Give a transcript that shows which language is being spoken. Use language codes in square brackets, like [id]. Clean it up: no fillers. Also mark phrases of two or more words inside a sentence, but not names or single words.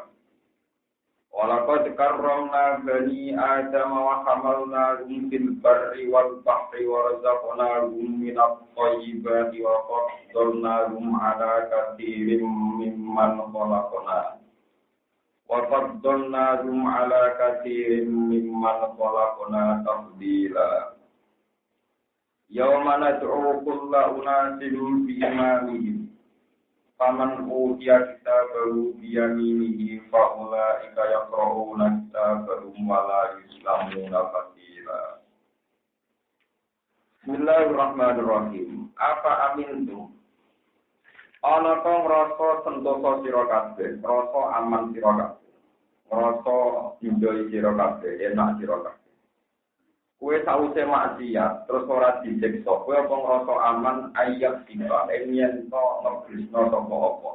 [ar] ولقد كرمنا بني آدم وحملناهم في البر والبحر ورزقناهم من الطيبات وفضلناهم على كثير ممن خلقنا تفضيلا. يوم ندعو كل أناس بإمامهم فمن أوتي كتابه بيمينه فأولئك يقرءون كتابهم ولا يظلمون فتيلا. بسم الله الرحمن الرحيم. أفأمنتم? [jv] Ana to ngrasa sentosa sira kabeh, rasa aman sira kabeh. Rasa njoi sira kabeh, enak sira kabeh. Kue sause maksiat terus ora disiksa, kowe apa ngrasa aman ayat sira yen to ngeblesno sapa apa.